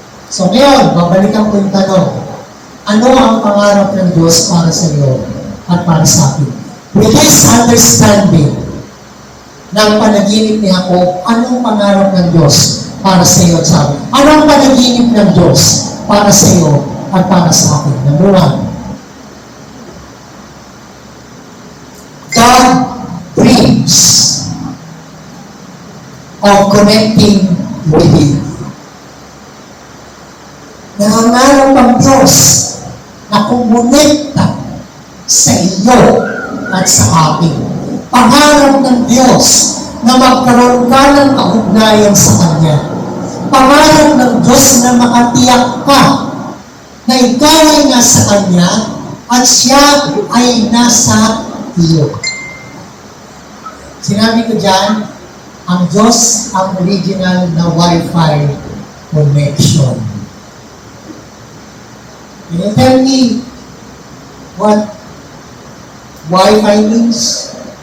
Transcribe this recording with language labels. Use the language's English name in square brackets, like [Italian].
[Filipino] So ngayon, babalikan ko yung tanong. Ano ang pangarap ng Diyos para sa iyo at para sa akin? [English] With this understanding [Filipino] ng panaginip ni Jacob, anong pangarap ng Diyos para sa iyo at sa akin? Anong panaginip ng Diyos para sa iyo at para sa akin? [English] Number one, God dreams of connecting with you. [Filipino] Nangangarap ang Diyos na kumonekta sa iyo at sa akin. Pangarap ng Diyos na magkaroon ka ng kaugnayan sa Kanya. Pangarap ng Diyos na makatiyak ka na ikaw ay nasa Kanya at siya ay nasa iyo. Sinabi ko dyan, ang Diyos ang original na Wi-Fi connection. [English] Can you tell me what Wi-Fi means?